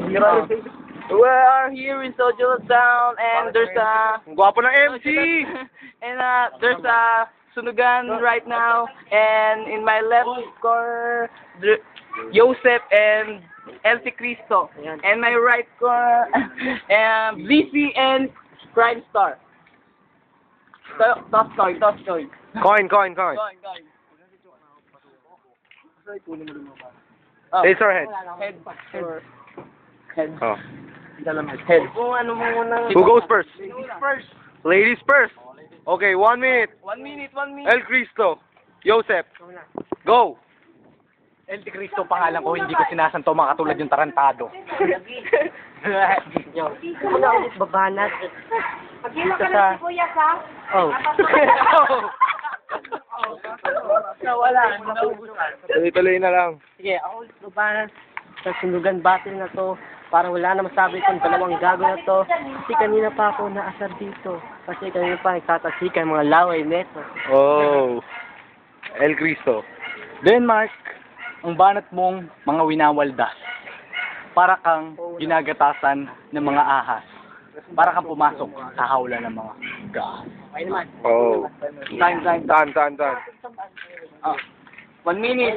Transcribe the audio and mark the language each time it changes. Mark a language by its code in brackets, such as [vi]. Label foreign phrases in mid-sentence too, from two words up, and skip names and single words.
[en] We are here in Social Town and there's a... [tl] Gwapo ng MC! [en] And there's a sunugan right now. And in my left corner, Joseph and Elsie Cristo. And my right corner, Blissy and Crime Star. Toss coin. Coin. Face or head? Head. Oh. Head. Who goes first? Ladies first. Okay, 1 minute. 1 minute. El Cristo. Joseph. Go. [tl] El Cristo pangalan ko, hindi ko sinasanto mga katulad yung tarantado. Ako na ulit babanat. Pagkilo ka na si Kuya, ha? Oh. Nawala. Tuloy-tuloy na lang. Sige, ako ulit babanat sa sunugan battle na to. Para wala na masabi itong dalawang gago na to. Kasi kanina pa ako naasar dito. Kasi kanina pa nagtatasika yung mga laway neto. Oh. El Cristo. Denmark, ang banat mong mga winawaldas. Para kang ginagatasan ng mga ahas. Para kang pumasok sa hawla ng mga gas. Oh. [en] Time. Tan. 1 minute.